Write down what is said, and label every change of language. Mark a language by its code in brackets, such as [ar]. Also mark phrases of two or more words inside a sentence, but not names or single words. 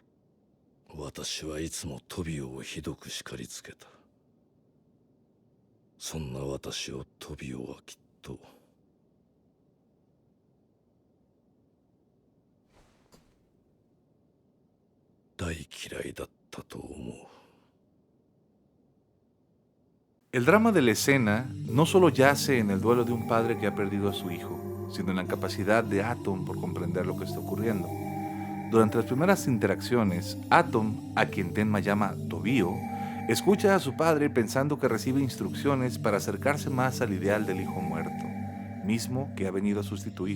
[ja] 私はいつもトビオをひどく叱りつけた。そんな私をトビオはきっと大嫌いだったと思う。 [es] El drama de la escena no solo yace en el duelo de un padre que ha perdido a su hijo, sino en la incapacidad de Atom por comprender lo que está ocurriendo. Durante las primeras interacciones, Atom, a quien Tenma llama Tobio, escucha a su padre pensando que recibe instrucciones para acercarse más al ideal del hijo muerto, mismo que ha venido a sustituir.